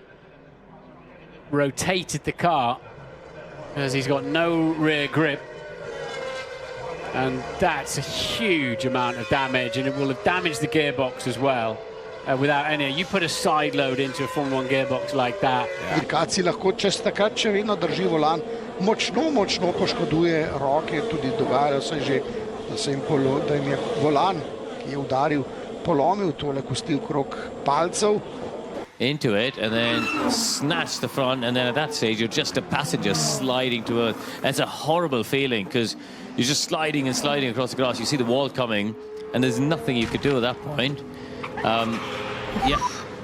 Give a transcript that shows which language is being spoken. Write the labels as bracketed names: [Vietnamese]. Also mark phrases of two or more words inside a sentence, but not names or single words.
[English] Rotated the car as he's got no rear grip, and that's a huge amount of damage, and it will have damaged the gearbox as well. Without any, you put a side load into a Formula 1 gearbox like that. [Slovenian] Dirkaci lahko čez takrat še vedno drži volan, močno poškoduje roke, tudi dogajalo se že, da jim je volan, ki je udaril, polomil tole kosti okrog palcev. [English] Into it and then snatch the front, and then at that stage you're just a passenger sliding to earth. That's a horrible feeling because you're just sliding and sliding across the grass. You see the wall coming and there's nothing you could do at that point. Yeah.